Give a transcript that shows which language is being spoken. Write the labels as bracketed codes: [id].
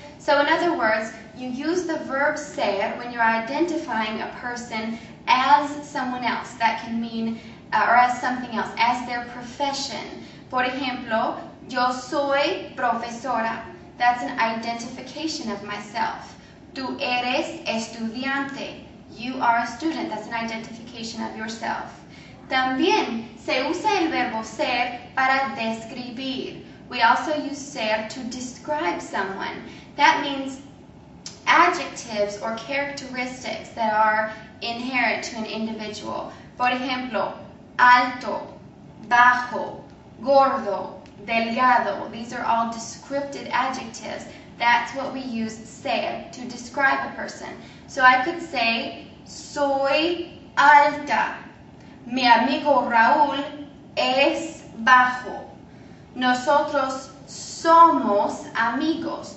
[en] So in other words, you use the verb ser when you're identifying a person as someone else. That can mean or as something else, as their profession. [es] Por ejemplo, yo soy profesora. [en] That's an identification of myself. [es] Tú eres estudiante. [en] You are a student. That's an identification of yourself. [es] También se usa el verbo ser para describir. [en] We also use ser to describe someone. That means adjectives or characteristics that are inherent to an individual. [es] Por ejemplo, alto, bajo, gordo, delgado. [en] These are all descriptive adjectives. That's what we use ser to describe a person. So I could say, [es] soy alta. Mi amigo Raúl es bajo. Nosotros somos amigos.